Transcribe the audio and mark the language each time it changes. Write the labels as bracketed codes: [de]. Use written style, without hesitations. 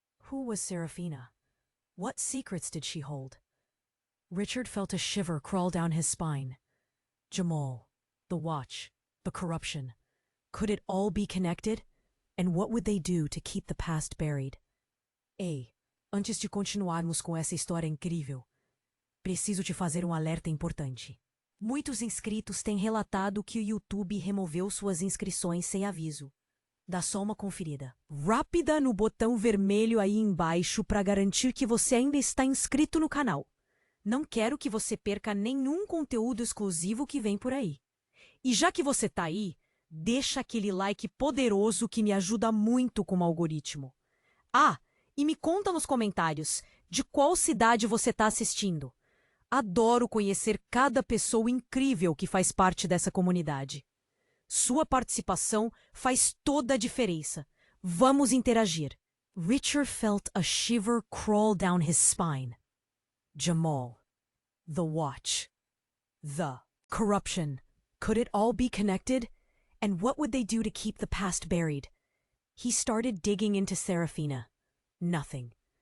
[en] Who was Serafina? What secrets did she hold? Richard felt a shiver crawl down his spine. Jamal, the watch, the corruption. Could it all be connected? And what would they do to keep the past buried? [pt] Ei, antes de continuarmos com essa história incrível, preciso te fazer alerta importante. Muitos inscritos têm relatado que o YouTube removeu suas inscrições sem aviso. Dá só uma conferida rápida no botão vermelho aí embaixo para garantir que você ainda está inscrito no canal. Não quero que você perca nenhum conteúdo exclusivo que vem por aí. E já que você tá aí, deixa aquele like poderoso que me ajuda muito com o algoritmo. Ah, e me conta nos comentários de qual cidade você está assistindo. Adoro conhecer cada pessoa incrível que faz parte dessa comunidade. Sua participação faz toda a diferença. Vamos interagir. [en] Richard felt a shiver crawl down his spine. Jamal. The watch. The corruption. Could it all be connected? And what would they do to keep the past buried? He started digging into Serafina. Nothing.